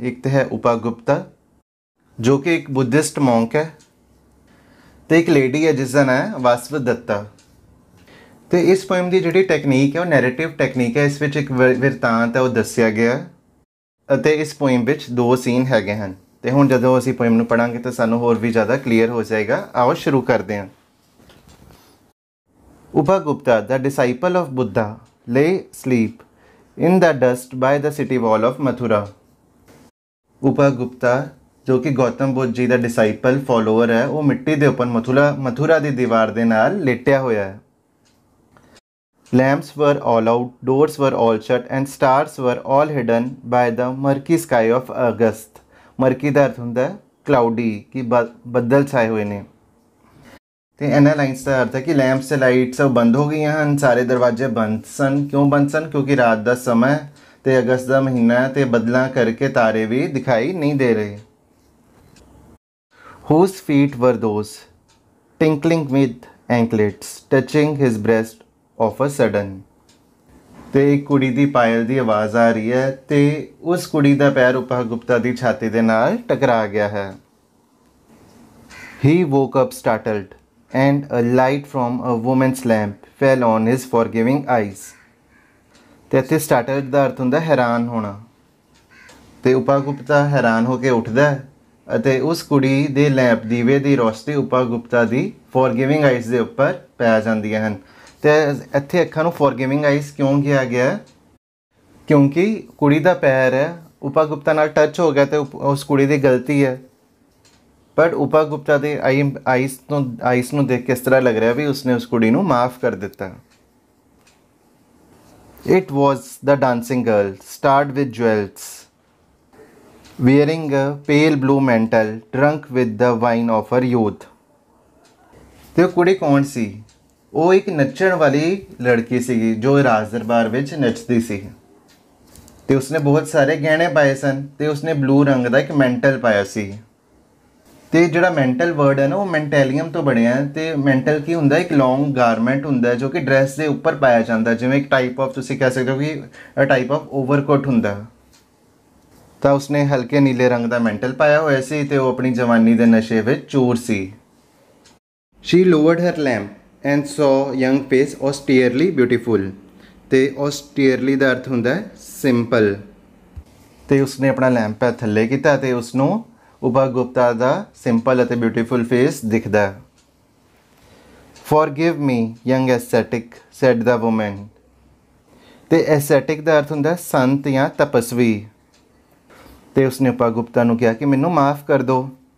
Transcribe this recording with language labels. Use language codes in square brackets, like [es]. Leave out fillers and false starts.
[pa] ਇੱਕ ਤਾਂ ਹੈ ਉਪਾ ਗੁਪਤਾ ਜੋ ਕਿ ਇੱਕ ਬੁੱਧਿਸਟ ਮੌਂਕ ਹੈ, ਤੇ ਇੱਕ ਲੇਡੀ ਹੈ ਜਿਸ ਦਾ ਨਾਂ ਹੈ ਵਾਸਵ ਦੱਤਾ। ਤੇ ਇਸ ਪੋਇਮ ਦੀ ਜਿਹੜੀ ਟੈਕਨੀਕ ਹੈ ਉਹ ਨੈਰੇਟਿਵ ਟੈਕਨੀਕ ਹੈ। ਇਸ ਵਿੱਚ ਇੱਕ ਵਿਰਤਾਂਤ ਹੈ ਉਹ ਦੱਸਿਆ ਗਿਆ ਅਤੇ ਇਸ ਪੋਇਮ ਵਿੱਚ ਦੋ ਸੀਨ ਹੈਗੇ ਹਨ। ਤੇ ਹੁਣ ਜਦੋਂ ਅਸੀਂ ਪੋਇਮ ਨੂੰ ਪੜ੍ਹਾਂਗੇ ਤਾਂ ਸਾਨੂੰ ਹੋਰ ਵੀ ਜ਼ਿਆਦਾ ਕਲੀਅਰ ਹੋ ਜਾਏਗਾ। ਆਓ ਸ਼ੁਰੂ ਕਰਦੇ ਹਾਂ। [en] Upa Gupta, the disciple of Buddha, lay asleep in the dust by the city wall of Mathura. [pa] Upa Gupta ਜੋ ਕਿ ਗੌਤਮ ਬੁੱਧ ਜੀ ਦਾ ਡਿਸਾਈਪਲ ਫੋਲੋਅਰ ਹੈ, ਉਹ ਮਿੱਟੀ ਦੇ ਉੱਪਰ ਮਥੁਰਾ ਦੀ ਦੀਵਾਰ ਦੇ ਨਾਲ ਲੇਟਿਆ ਹੋਇਆ ਹੈ। [en] Lamps were all out, doors were all shut and stars were all hidden by the murky sky of August. [pa] ਮਰਕੀ ਦਾ ਅਰਥ ਹੁੰਦਾ ਹੈ ਕਲਾਉਡੀ, ਕਿ ਬੱਦਲ ਛਾਏ ਹੋਏ ਨੇ। ਤੇ ਇਹਨਾਂ ਲਾਈਨਸ ਦਾ ਅਰਥ ਹੈ ਕਿ ਲੈਂਪਸ ਤੇ ਲਾਈਟਸ ਸਭ ਬੰਦ ਹੋ ਗਈਆਂ ਹਨ, ਸਾਰੇ ਦਰਵਾਜ਼ੇ ਬੰਦ ਸਨ। ਕਿਉਂ ਬੰਦ ਸਨ? ਕਿਉਂਕਿ ਰਾਤ ਦਾ ਸਮਾਂ ਤੇ ਅਗਸਤ ਦਾ ਮਹੀਨਾ ਹੈ ਤੇ ਬੱਦਲਾਂ ਕਰਕੇ ਤਾਰੇ ਵੀ ਦਿਖਾਈ ਨਹੀਂ ਦੇ ਰਹੇ। [en] Whose feet were those, tinkling with anklets, touching his breast of a sudden? [pa] ਤੇ ਇੱਕ ਕੁੜੀ ਦੀ ਪਾਇਲ ਦੀ ਆਵਾਜ਼ ਆ ਰਹੀ ਹੈ ਤੇ ਉਸ ਕੁੜੀ ਦਾ ਪੈਰ ਉਪਾ ਗੁਪਤਾ ਦੀ ਛਾਤੀ ਦੇ ਨਾਲ ਟਕਰਾ ਗਿਆ ਹੈ। [en] He woke up startled and a light from a woman's lamp fell on his forgiving eyes. [pa] ਤੇ ਇੱਥੇ ਸਟਾਰਟਲਡ ਦਾ ਅਰਥ ਹੁੰਦਾ ਹੈਰਾਨ ਹੋਣਾ। ਤੇ ਉਪਾ ਗੁਪਤਾ ਹੈਰਾਨ ਹੋ ਕੇ ਉੱਠਦਾ ਹੈ ਅਤੇ ਉਸ ਕੁੜੀ ਦੇ ਲੈਂਪ ਦੀਵੇ ਦੀ ਰੋਸ਼ਨੀ ਉਪਾ ਗੁਪਤਾ ਦੀ ਫੋਰਗਿਵਿੰਗ ਆਈਜ਼ ਦੇ ਉੱਪਰ ਪੈ ਜਾਂਦੀਆਂ ਹਨ। ਤੇ ਇੱਥੇ ਅੱਖਾਂ ਨੂੰ ਫੋਰਗਿਵਿੰਗ ਆਈਜ਼ ਕਿਉਂ ਕਿਹਾ ਗਿਆ? ਕਿਉਂਕਿ ਕੁੜੀ ਦਾ ਪੈਰ ਹੈ, ਉਪਾ ਗੁਪਤਾ ਨਾਲ ਟੱਚ ਹੋ ਗਿਆ ਤੇ ਉਸ ਕੁੜੀ ਦੀ ਗਲਤੀ ਹੈ। ਪਰ ਉਪਾ ਗੁਪਤਾ ਦੇ ਆਈਸ ਨੂੰ ਦੇਖ ਕੇ ਇਸ ਤਰ੍ਹਾਂ ਲੱਗ ਰਿਹਾ ਵੀ ਉਸਨੇ ਉਸ ਕੁੜੀ ਨੂੰ ਮਾਫ ਕਰ ਦਿੱਤਾ। [en] It was the dancing girl, starred with jewels, wearing a pale blue mantle, drunk with the wine of her youth. [pa] ਤੇ ਉਹ ਕੁੜੀ ਕੌਣ ਸੀ? ਉਹ ਇੱਕ ਨੱਚਣ ਵਾਲੀ ਲੜਕੀ ਸੀਗੀ ਜੋ ਰਾਜ ਦਰਬਾਰ ਵਿੱਚ ਨੱਚਦੀ ਸੀ ਤੇ ਉਸਨੇ ਬਹੁਤ ਸਾਰੇ ਗਹਿਣੇ ਪਾਏ ਸਨ ਤੇ ਉਸਨੇ ਬਲੂ ਰੰਗ ਦਾ ਇੱਕ ਮੈਂਟਲ ਪਾਇਆ ਸੀ। ਤੇ ਜਿਹੜਾ ਮੈਂਟਲ ਵਰਡ ਹੈ ਨਾ ਉਹ ਮੈਂਟੈਲੀਅਮ ਤੋਂ ਬਣਿਆ ਹੈ। ਤੇ ਮੈਂਟਲ ਕੀ ਹੁੰਦਾ? ਇੱਕ ਲੌਂਗ ਗਾਰਮੈਂਟ ਹੁੰਦਾ ਜੋ ਕਿ ਡਰੈਸ ਦੇ ਉੱਪਰ ਪਾਇਆ ਜਾਂਦਾ, ਜਿਵੇਂ ਇੱਕ ਟਾਈਪ ਆਫ ਤੁਸੀਂ ਕਹਿ ਸਕਦੇ ਹੋ ਕਿ ਟਾਈਪ ਆਫ ਓਵਰਕੋਟ ਹੁੰਦਾ। ਤਾਂ ਉਸਨੇ ਹਲਕੇ ਨੀਲੇ ਰੰਗ ਦਾ ਮੈਂਟਲ ਪਾਇਆ ਹੋਇਆ ਸੀ ਤੇ ਉਹ ਆਪਣੀ ਜਵਾਨੀ ਦੇ ਨਸ਼ੇ ਵਿੱਚ ਚੂਰ ਸੀ। [en] She lowered her lamp and saw young face austerely beautiful. [pa] ਤੇ austerely ਦਾ ਅਰਥ ਹੁੰਦਾ ਹੈ ਸਿੰਪਲ। ਤੇ ਉਸਨੇ ਆਪਣਾ ਲੈਂਪ ਥੱਲੇ ਕੀਤਾ ਤੇ ਉਸਨੂੰ ਉਪਾ ਗੁਪਤਾ ਦਾ ਸਿੰਪਲ ਅਤੇ ਬਿਊਟੀਫੁਲ ਫੇਸ ਦਿਖਦਾ ਹੈ। Forgive me, young ascetic, said the woman. ਤੇ ਐਸਥੈਟਿਕ ਦਾ ਅਰਥ ਹੁੰਦਾ ਸੰਤ ਜਾਂ ਤਪਸਵੀ। ਤੇ ਉਸਨੇ ਉਪਾ ਗੁਪਤਾ ਨੂੰ ਕਿਹਾ ਕਿ ਮੈਨੂੰ ਮਾਫ ਕਰ ਦਿਓ।